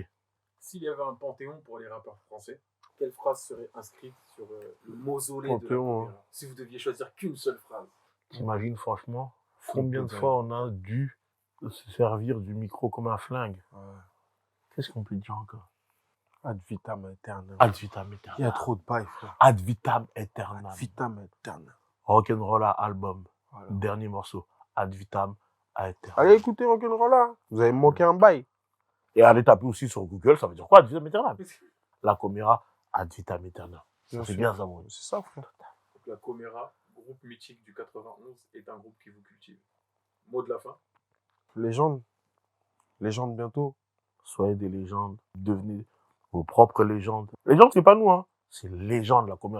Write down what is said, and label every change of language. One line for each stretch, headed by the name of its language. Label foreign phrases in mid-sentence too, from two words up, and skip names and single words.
French: S'il y avait un panthéon pour les rappeurs français, quelle phrase serait inscrite sur le mausolée de la Panthéon, Caméra? Si vous deviez choisir qu'une seule phrase. T'imagines, franchement, combien de fois on a dû se servir du micro comme un flingue? Ouais. Qu'est-ce qu'on peut dire encore?
Latin: Ad vitam aeternam. Ad vitam aeternam.
French: Il y a trop de bails, frère.
Latin: Ad vitam aeternam. Ad vitam aeternam.
French: Rock'n'Rolla album. Voilà. Dernier morceau.
Latin: Ad vitam aeternam.
French: Allez écoutez Rock'n'Rolla. Vous avez manqué un bail. Et allez taper aussi sur Google, ça veut dire quoi?
Latin: Ad vitam aeternam. La Caméra, ad vitam aeternam.
French: C'est bien ça, mon. C'est ça, frère. Donc, la Caméra, groupe mythique du 91, est un groupe qui vous cultive. Mot de la fin. Légende. Légende bientôt. Soyez des légendes. Devenez vos propres légendes. Légende, c'est pas nous, hein. C'est légende, la Caméra.